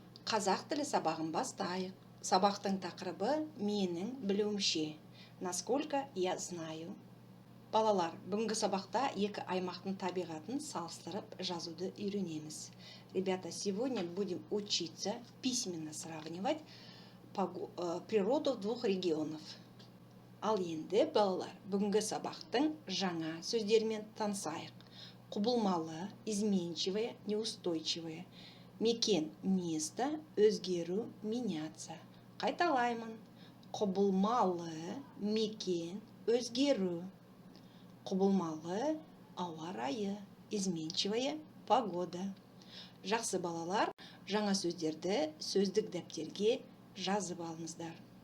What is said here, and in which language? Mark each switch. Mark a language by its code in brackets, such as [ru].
[kk] Қазақ тілі сабағын бастайық. Сабақтың тақырыбы менің білуімше. [ru] Насколько я знаю. [kk] Балалар, бүгінгі сабақта екі аймақтың табиғатын салыстырып жазуды үйренеміз. [ru] Ребята, сегодня будем учиться письменно сравнивать природу двух регионов. [kk] Ал енді, балалар, бүгінгі сабақтың жаңа сөздерімен танысайық. [ru] Құбылмалы, изменчивое, неустойчивое. Мекен – место, өзгеру – меняться. [kk] Қайталаймын. Құбылмалы, мекен, өзгеру. Құбылмалы, ауа райы, изменчивая погода. Жақсы балалар, жаңа сөздерді сөздік дәптерге жазып алыңыздар.